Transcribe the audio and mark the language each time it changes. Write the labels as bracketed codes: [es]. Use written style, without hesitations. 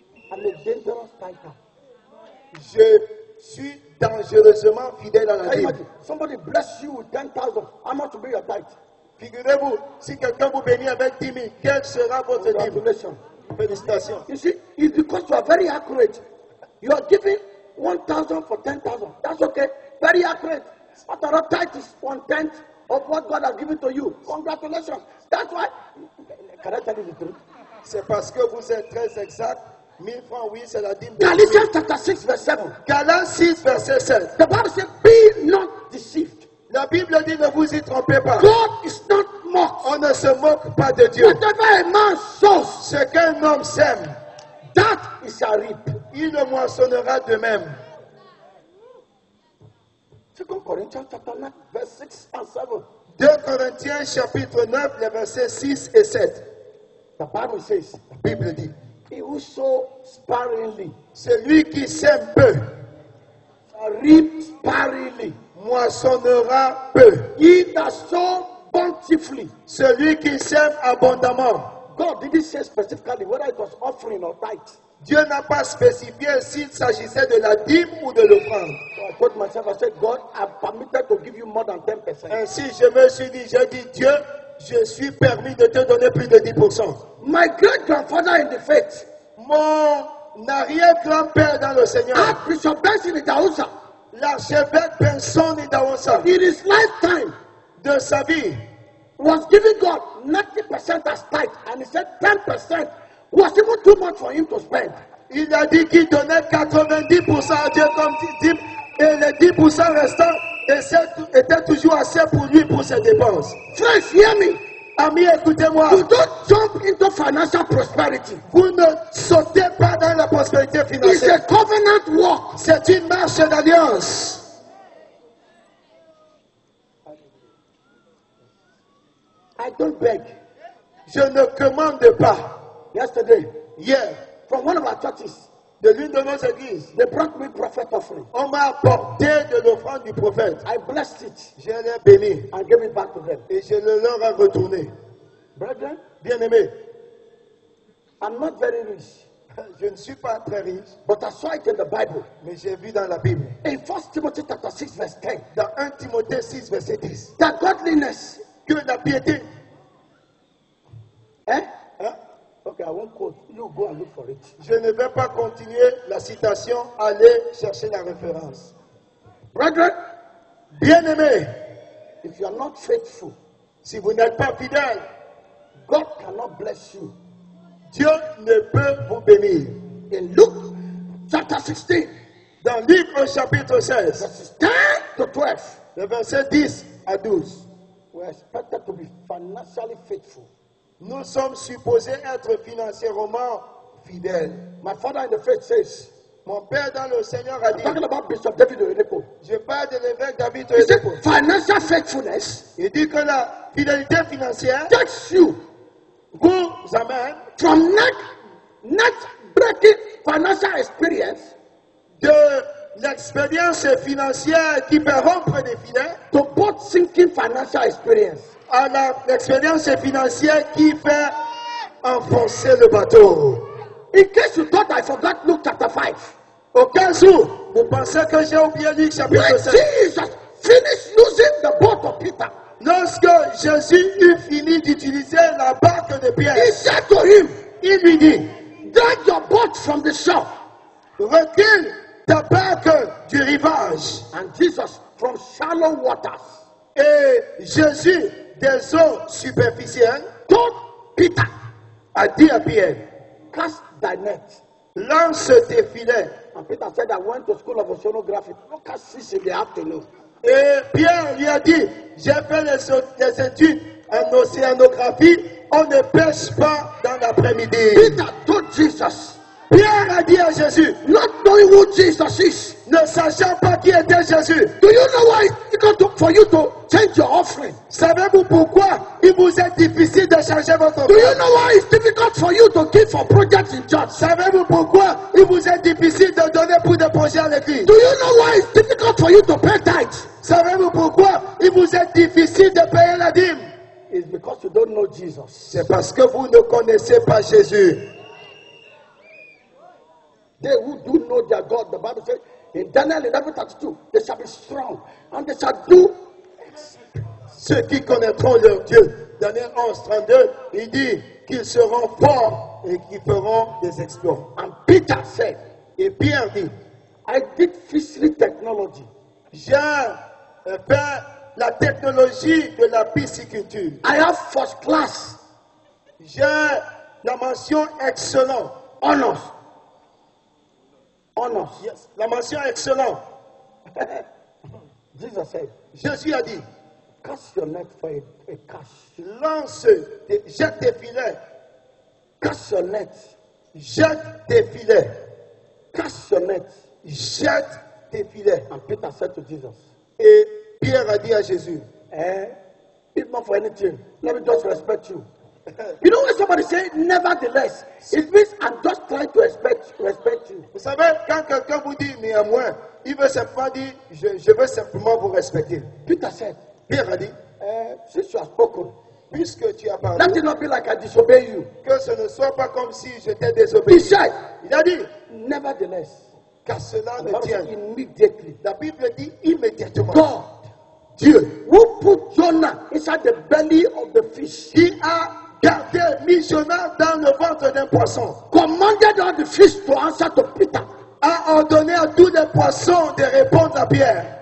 [en] I'm a dangerous tither. [fr] Je suis dangereusement fidèle à la [en] Can you [fr] Bible. [en] imagine? Somebody bless you with 10,000. How much will be your tithe? [fr] Figurez-vous, si quelqu'un vous bénit avec 10 000, quelle sera votre dîme? [en] Congratulations. [fr] Félicitations. [en] You see, it's because you are very accurate. You are giving 1,000 for 10,000. That's okay. Very accurate. After all, tithe is 1/10 of what God has given to you. Congratulations. That's why. Can I tell you the truth? [fr] C'est parce que vous êtes très exact. 1000 francs, oui, c'est la dîme de 10 000. [en] Galatians chapter 6, verse 7. [fr] Galates 6, verset 7. [en] The Bible says, be not deceived. [fr] La Bible dit ne vous y trompez pas. [en] God is not mocked. [fr] On ne se moque pas de Dieu. [en] Whatever a man sows, [fr] Ce qu'un homme sème, [en] that he shall reap. [fr] il le moissonnera de même. [en] 2 Corinthians chapter 9, verse 6 and 7. [fr] 2 Corinthiens chapitre 9, les versets 6 et 7. [en] The Bible says, [fr] La Bible dit, [en] He who sows sparingly [fr] Celui qui sème peu [en] shall reap sparingly. [fr] moissonnera peu. [en] He that sows bountifully. [fr] Celui qui sème abondamment. [en] God didn't say specifically whether it was offering or tithe. [fr] Dieu n'a pas spécifié s'il s'agissait de la dîme ou de l'offrande. [en] So I told myself, I said, God, I'm permitted to give you more than 10%. [fr] Ainsi, je me suis dit, j'ai dit, Dieu, je suis permis de te donner plus de 10%. [en] My great grandfather in the faith, [fr] Mon arrière-grand-père dans le Seigneur, [en] Archbishop Benson Idahosa, [fr] l'archevêque Benson Idahosa, [en] in his lifetime, [fr] de sa vie, [en] was giving God 90% as tithe, and he said 10% was even too much for him to spend. [fr] il a dit qu'il donnait 90% à Dieu comme dîme, et les 10% restants étaient toujours assez pour lui pour ses dépenses. [en] Friends, hear me. [fr] Amis, écoutez-moi, [en] You don't jump into financial prosperity. [fr] vous ne sautez pas dans la prospérité [en] It's [fr] financière. [en] a covenant walk. [fr] C'est une marche d'alliance. [en] I don't beg. [fr] Je ne commande pas. [en] Yesterday, [fr] Hier, [en] from one of our churches, [fr] de l'une de nos églises, [en] they brought me prophet offering. [fr] on m'a apporté de l'offrande du prophète. [en] I blessed it [fr] Je l'ai béni [en] and gave it back to them. [fr] et je le leur ai retourné. [en] Brethren, [fr] Bien-aimé, [en] I'm not very rich, [fr] je ne suis pas très riche, [en] but I saw it in the Bible. [fr] mais j'ai vu dans la Bible, [en] In 1 Timothy chapter 6, verse 10, [fr] dans 1 Timothée 6, verset 10, [en] that godliness, [fr] que la piété, eh? hein, [en] Okay, I won't quote. You go and look for it. [fr] je ne vais pas continuer la citation, allez chercher la référence. [en] Brethren, [fr] Bien-aimé, [en] if you are not faithful, [fr] si vous n'êtes pas fidèle, [en] God cannot bless you. [fr] Dieu ne peut vous bénir. [en] In Luke chapter 16, [fr] Dans Luc au chapitre 16, [en] verses 10 to 12, [fr] le verset 10 à 12, [en] we're expected to be financially faithful. [fr] nous sommes supposés être financièrement fidèles. [en] My father in the faith says, [fr] Mon père dans le Seigneur a dit, [en] talking about Bishop David Oyedepo, [fr] je parle de l'évêque David [en] he said, [fr] Oyedepo. [en] financial faithfulness [fr] Il dit que la fidélité financière [en] takes you [fr] vous amène [en] from net breaking financial experience [fr] de l'expérience financière qui peut rompre des filets [en] to both sinking financial experience. [fr] à l'expérience financière qui fait enfoncer le bateau. [en] In case you thought I forgot Luke chapter 5, [fr] Au cas où vous pensez que j'ai oublié Luc chapitre [en] when [fr] 7, [en] Jesus finished using the boat of Peter, [fr] lorsque Jésus eut fini d'utiliser la barque de Pierre, [en] he said to him, [fr] il lui dit, [en] drag your boat from the shore. [fr] recule ta barque du rivage. [en] And Jesus, from shallow waters, [fr] Et Jésus, des eaux superficielles, [en] told Peter, [fr] a dit à Pierre, [en] cast thy net. [fr] lance tes filets. [en] And Peter said, I went to school of oceanography. Look at 6 in the afternoon. [fr] Et Pierre lui a dit, j'ai fait les études en océanographie, on ne pêche pas dans l'après-midi. [en] Peter told Jesus, [fr] Pierre a dit à Jésus, [en] not knowing who Jesus is, [fr] ne sachant pas qui était Jésus, [en] do you know why it's difficult for you to change your offering? [fr] savez-vous pourquoi il vous est difficile de changer votre [en] Do you [fr] offrande? [en] know why it's difficult for you to give for projects in church? [fr] Savez-vous pourquoi il vous est difficile de donner pour des projets à l'église? [en] Do you know why it's difficult for you to pay tithes? [fr] Savez-vous pourquoi il vous est difficile de payer la dîme? [en] It's because you don't know Jesus. [fr] C'est parce que vous ne connaissez pas Jésus. [en] They who do know their God, the Bible says in Daniel 11:32, they shall be strong and they shall do. [fr] Ceux qui connaîtront leur Dieu. Daniel 11, 32, il dit qu'ils seront forts et qu'ils feront des exploits. [en] And Peter said, [fr] Et Pierre dit, [en] I did fishery technology. [fr] j'ai fait la technologie de la pisciculture. [en] I have first class [fr] J'ai la mention excellent. [en] honors. Honors. Yes, [fr] la mention excellent. [en] Jesus said, [fr] Jésus a dit, [en] cast your net for a cash. [fr] jette tes filets, [en] Cast your net. [fr] jette tes filets, [en] Cast your net. [fr] jette tes filets. [en] And Peter said to Jesus, [fr] Et Pierre a dit à Jésus, [en] if not for anything, let me just respect you. You know when somebody say nevertheless, it means I'm just trying to respect you. [fr] Vous savez, quand quelqu'un vous dit néanmoins, il veut simplement dire, je veux simplement vous respecter. [en] Peter said, [fr] Pierre a dit, [en] since you have spoken, [fr] puisque tu as parlé, [en] let it not be like I disobey you. [fr] que ce ne soit pas comme si j'étais [en] He [fr] désobéi. [en] said, [fr] Il a dit, [en] nevertheless, [fr] car cela [en] the [fr] me [en] Bible [fr] tient. [en] said, immediately, [fr] La Bible dit immédiatement. [en] God, [fr] Dieu, [en] who put Jonah inside the belly of the fish, [fr] qui a gardé, mis Jonas dans le ventre d'un poisson, [en] commanded all the fish to answer to Peter. [fr] a ordonné à tous les poissons de répondre à Pierre.